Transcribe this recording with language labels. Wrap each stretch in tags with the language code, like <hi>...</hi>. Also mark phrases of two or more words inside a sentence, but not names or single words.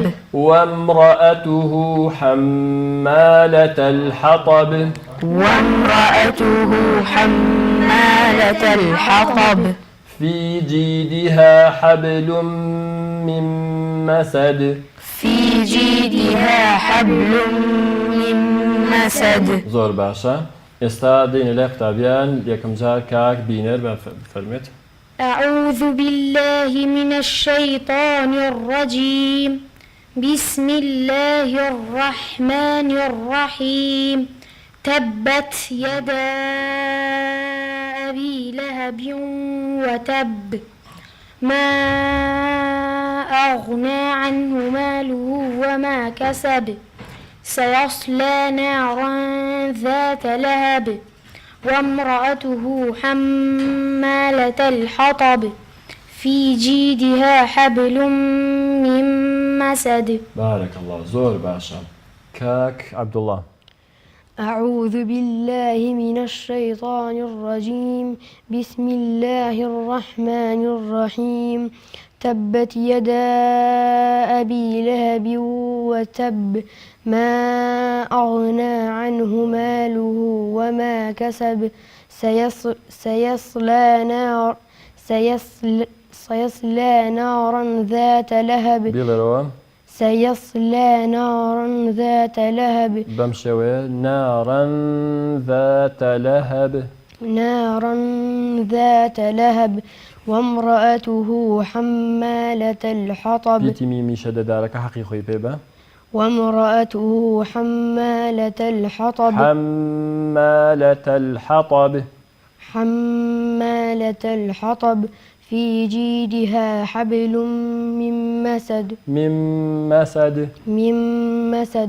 <ar>وامرأته حمالة الحطب وامرأته حمالة الحطب في جيدها حبل من مسد في جيدها حبل من مسد</ar> <ckb>زۆر باشە ئێستا دێنە لای قوتابیان یەکەم جار کاک بینەر بفەرمێت</ckb> <ar>أعوذ بالله من الشيطان الرجيم بسم الله الرحمن الرحيم تبت يدا أبي لهب وتب ما أغنى عنه ماله وما كسب سيصلى نارا ذات لهب وامرأته حمالة الحطب في جيدها حبل من مسد بارك الله</ar> <ckb>زۆر باشە کاک عەبدوڵڵا</ckb> <ar>أعوذ بالله من الشيطان الرجيم بسم الله الرحمن الرحيم تبت يدا أبي لهب وتب ما أغنى عنه ماله وما كسب سيصلى نارا ذات لهب</ar> <ckb>بیڵێرەوە</ckb> <ar>سيصلى نارا ذات لهب</ar> <ckb>بەم شێوەیە</ckb> <ar>نارا ذات لهب نارا ذات لهب وامرأته حمالة الحطب</ar> <ckb>پیتی میمی شەدەدارەکە حەقی خۆی پێ بە</ckb> <ar>وامرأته حمالة الحطب حمالة الحطب حمالة الحطب في جيدها حبل من مسد من مسد. من مسد.</ar>